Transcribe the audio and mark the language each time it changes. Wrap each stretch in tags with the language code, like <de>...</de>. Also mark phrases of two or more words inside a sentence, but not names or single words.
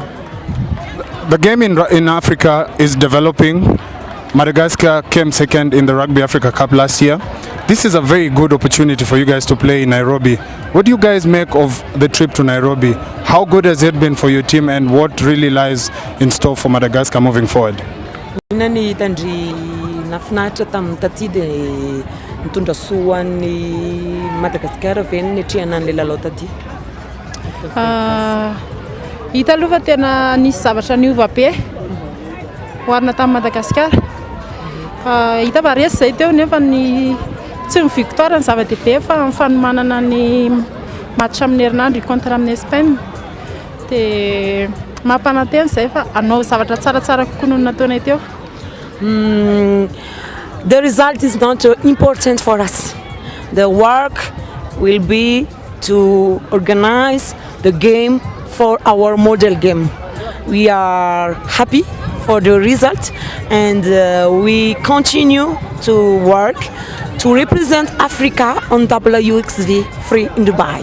<en>The game in Africa is developing. Madagascar came second in the Rugby Africa Cup last year. This is a very good opportunity for you guys to play in Nairobi. What do you guys make of the trip to Nairobi? How good has it been for your team and what really lies in store for Madagascar moving forward?</en> <mg>Nafinaritra tamin'taty dia nitondra soan'ny Madagascar avy nitrehana an'ilay lalao taty. Hita aloha fa tena nisy zavatra niova be hoarina tamin'ny Madagascar. Hita fa resy zay teo nefa ny tsy ny victoire ny zava-dehibe fa ny fanomanana ny match amin'ny herinandro contre amin'ny Espagne. Dia mampanantena zay fa anao zavatra tsaratsara kokoa noho nataonay teo.</mg> <en>The result is not important for us. The work will be to organize the game for our model game. We are happy for the result and we continue to work to represent Africa on WXV free in Dubai.</en>